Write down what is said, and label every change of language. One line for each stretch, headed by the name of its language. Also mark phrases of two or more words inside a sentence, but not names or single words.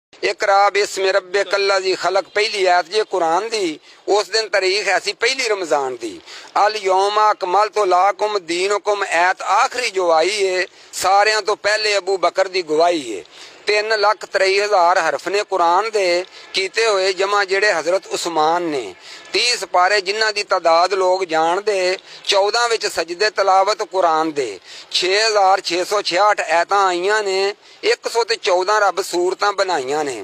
Arabic: اقرأ باسم ربك الذي خلق
Punjabi: پہلی آیت جے قرآن دی. اس دن تاریخ ایسی پہلی رمضان دی.
Arabic: اليوم أكملت لكم دينكم
Punjabi: آیت آخری جو آئی ہے ساریاں توں پہلے ابو بکر دی گواہی ہے. 3,23,000 حرف نے قرآن دے کیتے ہوئے جمع جیہڑے حضرت عثمان نے 30 پارے جنہاں دی تعداد لوک جان دے 14 وچ سجدے تلاوت قرآن دے 6,666 آیتاں آئیاں نے 114 رب سورتاں بنائیاں نے.